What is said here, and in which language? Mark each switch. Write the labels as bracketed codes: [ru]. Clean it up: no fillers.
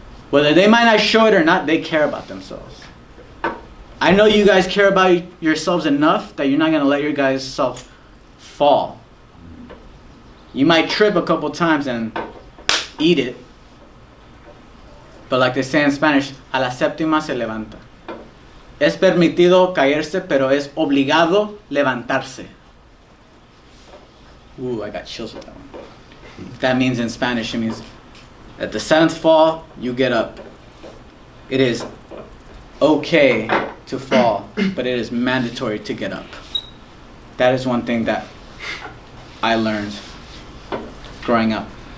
[en] Whether they might not show it or not, they care about themselves. I know you guys care about yourselves enough that you're not gonna let your guys' self fall. You might trip a couple times and eat it, But like they say in Spanish, [es] a la séptima se levanta. Es permitido caerse, pero es obligado levantarse. [en] Ooh, I got chills with that one. That means in Spanish, it means at the 7th fall, you get up. It is okay to fall, but it is mandatory to get up. That is one thing that I learned growing up.